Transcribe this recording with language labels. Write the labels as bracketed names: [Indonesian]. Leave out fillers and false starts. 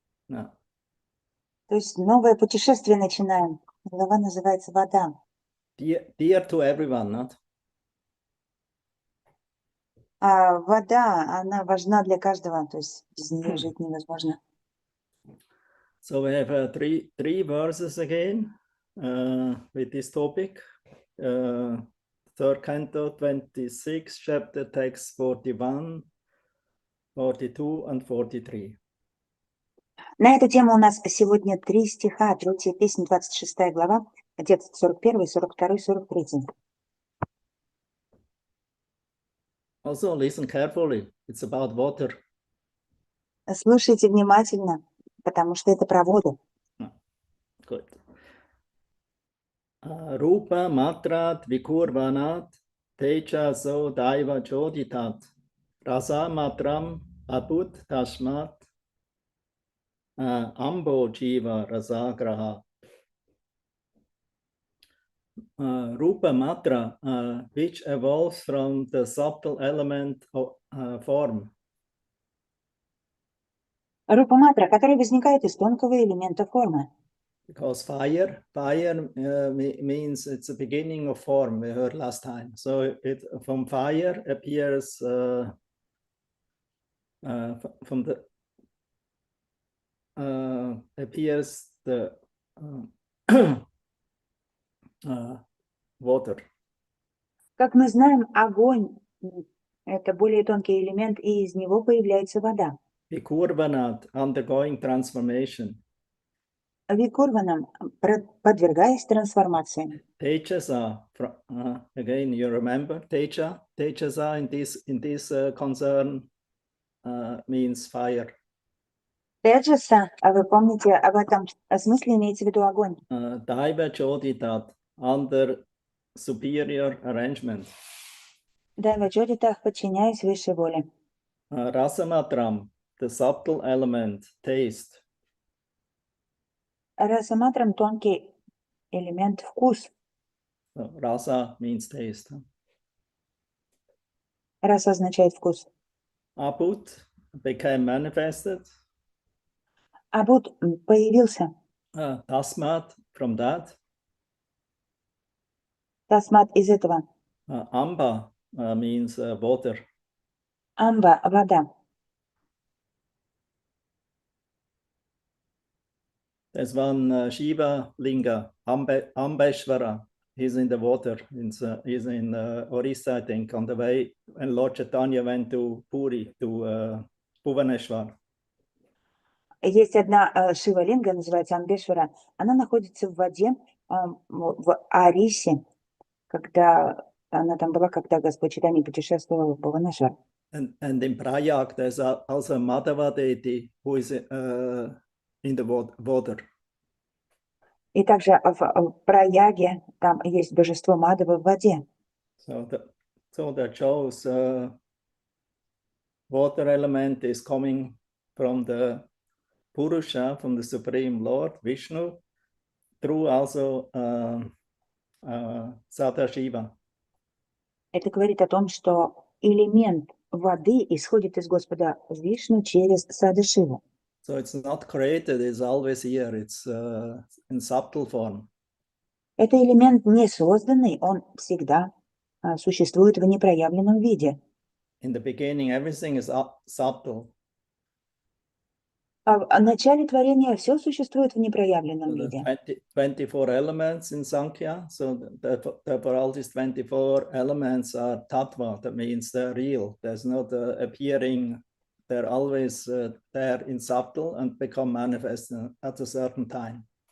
[English] No. [Russian] То есть новое путешествие начинаем. Глава называется «Вода». [English] Dear to everyone, not? [Russian] А вода, она важна для каждого, то есть без нее жить невозможно. [English] So we have three verses again with this topic. Third canto, 26, chapter text 41, 42 and 43. [Russian] На эту тему у нас сегодня 3 стиха, 3 песня, 26 глава, текст 41, 42, 43. [English] Also listen carefully, it's about water. [Russian] Слушайте внимательно, потому что это про воду. [Sanskrit] Good. Rupa matrat vikurvanat teja so daiva joditat rasa matram abut tashmat ambo jiva rasagraha. [English] Rupa matra, which evolves from the subtle element of form. [Russian] Рупа-матра, который возникает из тонкого элемента формы. [English] Because fire means it's the beginning of form, we heard last time. So it from fire appears from the appears the water. [Russian] Как мы знаем, огонь – это более тонкий элемент, и из него появляется вода. [English] Vikurvanat, undergoing transformation. [Russian] Викурванам, подвергаясь трансформации. [English] Tejasa, again, you remember Teja? Tejasa in this concern means fire. [Russian] Теджаса, а вы помните, об этом смысле имеется в виду огонь. [English] Daiva Joditat, under superior arrangement. [Russian] Дайва Джодитах, подчиняясь высшей воле. [English] Rasamatram, the subtle element, taste. [Russian] Расаматрам, тонкий элемент, вкус. [English] So, rasa means taste. [Russian] Раса означает вкус. [English] Abut became manifested. [Russian] Абут появился. [English] Tasmat, from that. [Russian] Тасмат из этого. [English] Amba means water. [Russian] Амба, вода. [English] There's one Shiva Linga, Ambeshwara. He's in the water. He's in Orissa, I think, on the way when Lord Chaitanya went to Puri, to Bhuvaneshwar. [Russian] Есть одна Шива-линга, называется Амбешвара. Она находится в воде в Арисе, когда она там была, когда Господь Чайтанья путешествовал в Бхуванешвар. [English] And in Prayag, there's also a Madhava deity who is in the water. [Russian] И также в Праяге там есть божество Мадхава в воде. [English] So that shows water element is coming from the Purusha, from the Supreme Lord, Vishnu, through also Sadashiva. [Russian] Это говорит о том, что элемент воды исходит из Господа Вишну через Садашиву. [English] So it's not created, it's always here, it's in subtle form. [Russian] Это элемент не созданный, он всегда существует в непроявленном виде. [English] In the beginning, everything is subtle. [Russian] В начале творения все существует в непроявленном [English] So [Russian] виде. [English] 24 elements in Sankhya, so therefore all these 24 elements are tattva, that means they're real. There's not appearing, they're always there in subtle and become manifest at a certain time.